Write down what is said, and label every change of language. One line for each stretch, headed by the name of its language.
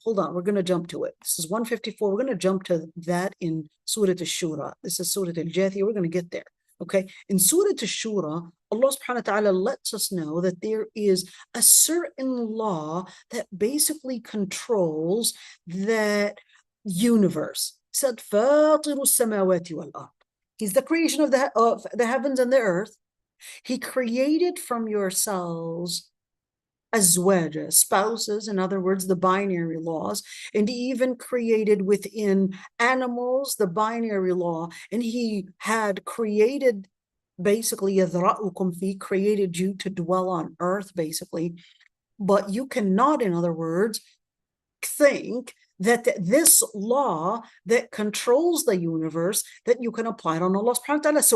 English: Hold on, we're going to jump to it. This is 154. We're going to jump to that in Surah Shura. This is Surah Al-Jathiyah. We're going to get there. Okay, in Surah Shura, Allah subhanahu wa ta'ala lets us know that there is a certain law that basically controls that universe. Said,
Arabic: فَاطِرُ السَّمَاوَاتِ وَالْأَرْضِ.
English: He's the creation of the heavens and the earth. He created from yourselves azwaja, spouses, in other words, the binary laws, and he even created within animals the binary law, and he had created basically
Arabic: يَذْرَأُكُمْ فِي,
English: created you to dwell on earth basically, but you cannot, in other words, think that this law that controls the universe, that you can apply it on Allah subhanahu wa ta'ala.